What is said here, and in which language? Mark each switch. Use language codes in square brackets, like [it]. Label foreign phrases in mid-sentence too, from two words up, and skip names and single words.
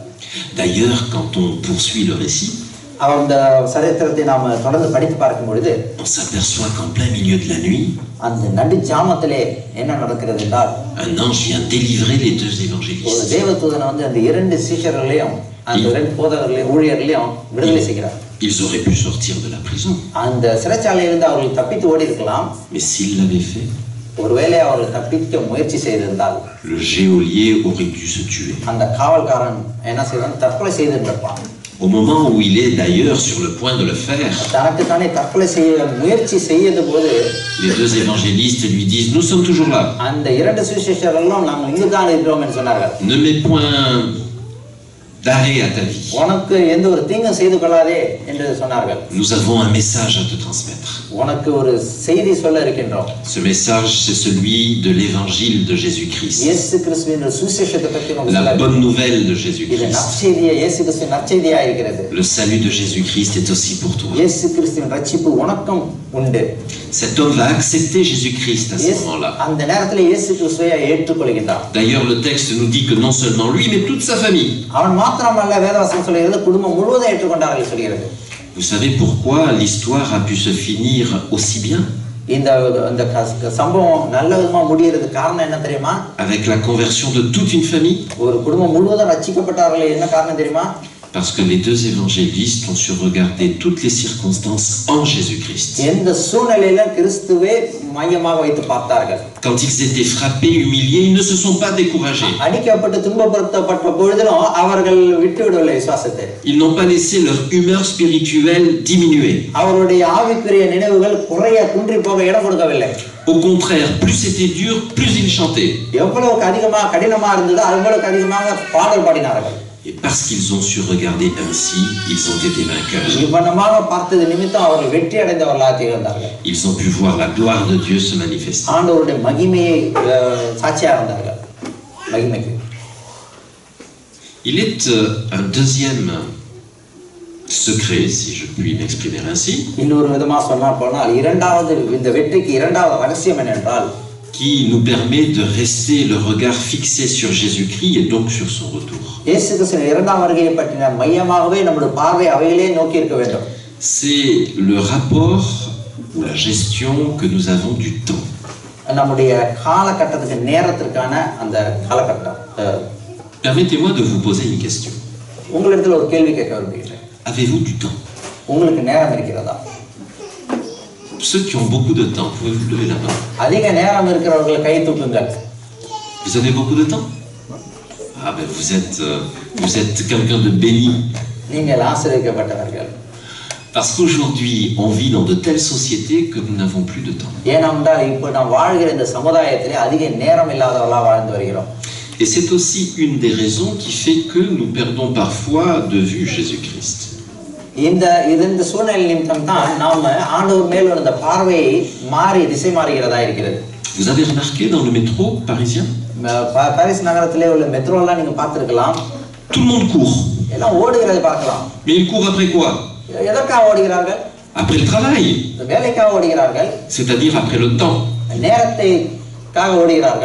[fr] D'ailleurs, quand on poursuit le récit, [ta] அந்த சரித்திரத்தை நாம் தொடர்ந்து படித்து பார்க்கும் பொழுது [fr] on s'aperçoit qu'en plein milieu de la nuit, [ta] அந்த நடு ஜாமத்திலே என்ன நடக்கிறது என்றால் [fr] un ange vient délivrer les deux [ta] ஒரு [fr] évangélistes. [ta] தேவதூதன் வந்து அந்த இரண்டு சீஷர்களையும் அந்த இரண்டு போதகர்களையும் ஊழியர்களையும் விடுதலை செய்கிறார். [fr] Ils auraient pu sortir de la prison. [ta] அந்த சிறைச்சாலையிலிருந்து அவர்கள் தப்பித்து ஓடி இருக்கலாம். [fr] Mais s'ils l'avaient fait, [ta] ஒருவேளை அவர்கள் தப்பிக்க முயற்சி செய்திருந்தால் [fr] le geôlier aurait dû se tuer. [ta] அந்த காவல்காரன் என்ன செய்வான்? தற்கொலை செய்திருப்பான். [fr] Au moment où il est d'ailleurs sur le point de le faire, [ta] தனக்குத்தானே தற்கொலை செய்ய முயற்சி செய்யது போது [fr] les deux évangélistes lui disent, nous sommes toujours là. [ta] அந்த இரண்டு சுவிசேஷர்களும் நாங்கள் இங்குதான் இருக்கிறோம் என்று சொன்னார்கள். [fr] Ne mets point d'arrêt à ta vie. [ta] உனக்கு எந்த ஒரு தீங்கும் செய்து கொள்ளாதே என்று சொன்னார்கள். [fr] Nous avons un message à te transmettre. [ta] உனக்கு ஒரு செய்தி சொல்ல இருக்கின்றோம். [fr] Ce message, c'est celui de l'évangile de Jésus-Christ. [ta] இயேசு கிறிஸ்துவின் சுவிசேஷத்தை பற்றி நமக்கு [fr] La [ta] சொல்ல [fr] bonne nouvelle de [ta] இது [fr] Jésus-Christ. [ta] நற்செய்தியே, இயேசு கிறிஸ்துவின் நற்செய்தியா இருக்கிறது. [fr] Le salut de Jésus-Christ est aussi pour toi. [ta] இயேசு கிறிஸ்துவின் ரட்சிப்பு உனக்கும் உண்டு. [fr] Cet homme va accepter Jésus-Christ à ce moment-là. [ta] அந்த நேரத்தில் இயேசு கிறிஸ்துவை ஏற்றுக்கொள்கிறார். [fr] D'ailleurs, le texte nous dit que non seulement lui, mais toute sa famille. [ta] அவன் மாத்திரமல்ல, வேதவசனம் சொல்கிறது குடும்பம் முழுவதும் ஏற்றுக்கொண்டார்கள் சொல்கிறது. [fr] Vous savez pourquoi l'histoire a pu se finir aussi bien? [ta] இந்த சம்பவம் நல்ல விதமா முடியறதுக்கு காரணம் என்ன தெரியுமா? [fr] Avec la conversion de toute une famille. [ta] ஒரு குடும்பம் முழுவதும் ரட்சிக்கப்பட்டார்கள். என்ன காரணம் தெரியுமா? [fr] Parce que les deux évangélistes ont su regarder toutes les circonstances en Jésus-Christ. [ta] எந்த சூழ்நிலையில கிறிஸ்துவை மையமாக வைத்து பார்த்தார்கள். [fr] Quand ils étaient frappés, humiliés, ils ne se sont pas découragés. [ta] அடிக்கப்பட்டு துன்பப்படுத்தப்பட்ட பொழுதிலும் அவர்கள் விட்டுவிடவில்லை விசுவாசத்தை. [fr] Ils n'ont pas laissé leur humeur spirituelle diminuer. [ta] அவருடைய ஆவிக்குரிய நினைவுகள் குறைய குன்றி போக இடம் கொடுக்கவில்லை. [fr] Au contraire, plus c'était dur, plus ils chantaient. [ta] எவ்வளவுக்கு அதிகமாக கடினமா இருந்ததோ அவ்வளவுக்கு அதிகமாக பாடல் பாடினார்கள். [fr] Et parce qu'ils ont su regarder ainsi, ils ont été vainqueurs. [ta] இவ்வளமாக பார்த்தது நிமித்தம் அவர்கள் வெற்றி அடைந்தவர்களாக திகழ்ந்தார்கள். [fr] Ils ont pu voir la gloire de Dieu se manifester. [ta] ஆண்டவருடைய மகிமையை சாட்சியா இருந்தார்கள். மகிமைக்கு. [fr] Il est un deuxième secret, si je puis m'exprimer ainsi, [ta] இன்னொரு விதமா சொன்னா போனால் இரண்டாவது இந்த வெற்றிக்கு இரண்டாவது ரகசியம் என்னவென்றால் [fr] qui nous permet de rester le regard fixé sur Jésus-Christ et donc sur son retour. [ta] இயேசு கிறிஸ்துவின் இரண்டாம் வருகையை பற்றின மையமாகவே நம்முடைய பார்வை அவைகளே நோக்கி இருக்க வேண்டும். [fr] C'est le rapport ou la gestion que nous avons du temps. [ta] நம்முடைய காலகட்டத்துக்கு நேரத்திற்கான அந்த காலகட்டம். [fr] Permettez-moi de vous poser une question. [ta] உங்களிடத்தில் ஒரு கேள்வி கேட்க விரும்புகிறேன். [fr] Avez-vous du temps? [ta] உங்களுக்கு நேரம் இருக்கிறதா? [fr] Ceux qui ont beaucoup de temps, pouvez-vous lever la main? [ta] அதிக நேரம் இருக்கிறவர்கள் கை தூக்குங்கள். [fr] Vous avez beaucoup de temps? Ah ben vous êtes quelqu'un de béni. [ta] நீங்கள் ஆசீர்வதிக்கப்பட்டவர்கள். [fr] Parce qu'aujourd'hui, on vit dans de telles sociétés que nous n'avons plus de temps. [ta] ஏனென்றால் இப்போ நாம் வாழ்கிற இந்த சமுதாயத்திலே அதிக நேரம் இல்லாதவர்களாக வாழ்ந்து வருகிறோம். [fr] Et c'est aussi une des raisons qui fait que nous perdons parfois de vue Jésus-Christ. [ta] இந்த சூழ்நிலை நிமித்தம் தான் நாம ஆண்டவர் மேல் அந்த பார்வையை மாறி திசை மாறுகிறதா இருக்கிறது. [fr] Vous avez remarqué dans le métro parisien? [ta] பாரிஸ் நகரத்திலே உள்ள மெட்ரோலாம் நீங்க பார்த்திருக்கலாம். [fr] Tout le monde court. [ta] எல்லாம் ஓடுகிறதை பார்க்கலாம். [fr] Mais ils courent après quoi? [ta] எதற்காக ஓடுகிறார்கள்? [fr] Après le travail. [ta] வேலைக்காக ஓடுகிறார்கள். [fr] C'est-à-dire après le temps. [ta] நேரத்தைக்காக ஓடுகிறார்கள்.